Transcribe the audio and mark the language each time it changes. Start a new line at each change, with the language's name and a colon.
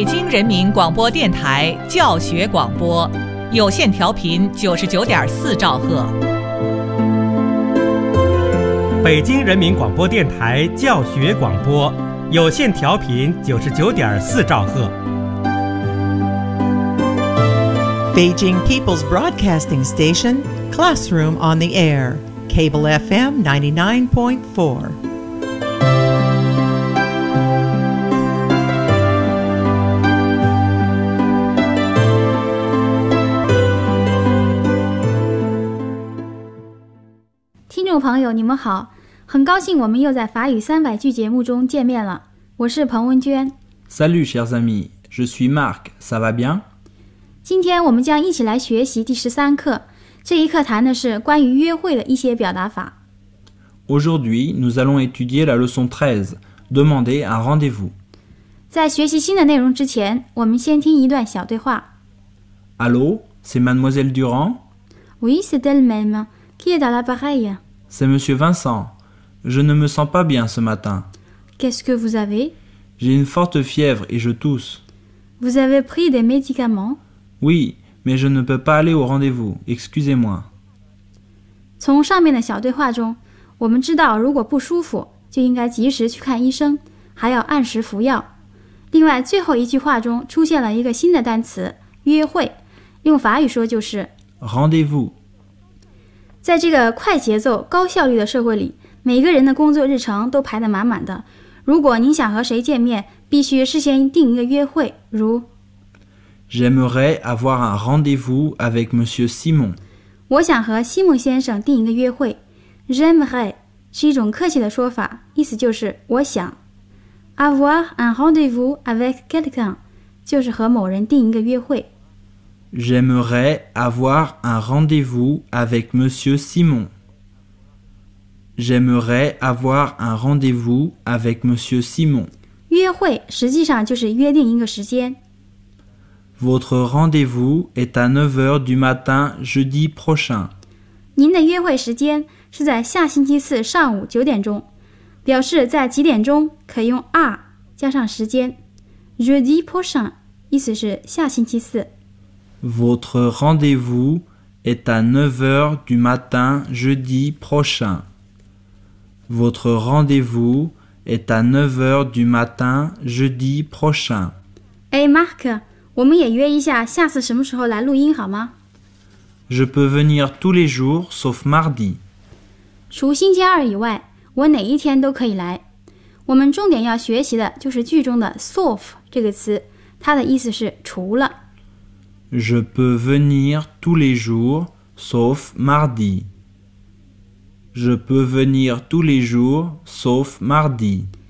Chinese: 人民广播电台教学广播，有线调频99.4兆赫。北京人民广播电台教学广播，有线调频99.4兆赫。
English: Beijing People's Broadcasting Station, Classroom on the Air, Cable FM 99.4.
Chinese: 朋友，你们好，很高兴我们又在法语三百句节目中见面了。我是彭文娟。
French: Salut, chers amis, je suis Marc, ça va bien?
Chinese: 今天我们将一起来学习第十三课，这一课谈的是关于约会的一些表达法。
French: Aujourd'hui, nous allons étudier la leçon 13, demander un rendez-vous.
Chinese: 在学习新的内容之前，我们先听一段小对话。
French: Allô, c'est Mademoiselle Durand? Oui, c'est elle-même. Qui est dans l'appareil? C'est Monsieur Vincent. Je ne me sens pas bien ce matin. Qu'est-ce que vous avez? J'ai une forte fièvre et je tousse. Vous avez pris des médicaments? Oui, mais je ne peux pas aller au rendez-vous. Excusez-moi.
Chinese: 从上面的小对话中，我们知道如果不舒服，就应该及时去看医生，还要按时服药。另外，最后一句话中出现了一个新的单词“约会”，用法语说就是
French: “rendez-vous”。
Chinese: 在这个快节奏高效率的社会里，每个人的工作日程都排得满满的。如果您想和谁见面，必须事先定一个约会，如
French: J'aimerais avoir un rendez-vous avec Monsieur Simon.
Chinese: 我想和西蒙先生定一个约会。J'aimerais 是一种客气的说法，意思就是我想。
French: Avoir un rendez-vous avec quelqu'un
Chinese: 就是和某人定一个约会。
French: J'aimerais avoir un rendez-vous avec Monsieur Simon. J'aimerais avoir un rendez-vous avec Monsieur Simon.
Chinese: 约会实际上就是约定一个时间。
French: Votre rendez-vous est à 9h du matin jeudi prochain.
Chinese: 您的约会时间是在下星期四上午9点钟。表示在几点钟可以用 are 加上时间。
French: Jeudi prochain
Chinese: 意思是下星期四。
French: Votre rendez-vous est à 9h du matin jeudi prochain. Votre rendez-vous est à 9h du matin jeudi prochain.
Chinese: Hey Marc, 我们也约一下下次什么时候来录音好吗？
French: Je peux venir tous les jours sauf mardi.
Chinese: 除星期二以外，我哪一天都可以来。我们重点要学习的就是句中的 sauf 这个词，它的意思是除了。
French: Je peux venir tous les jours, sauf mardi. Je peux venir tous les jours, sauf mardi.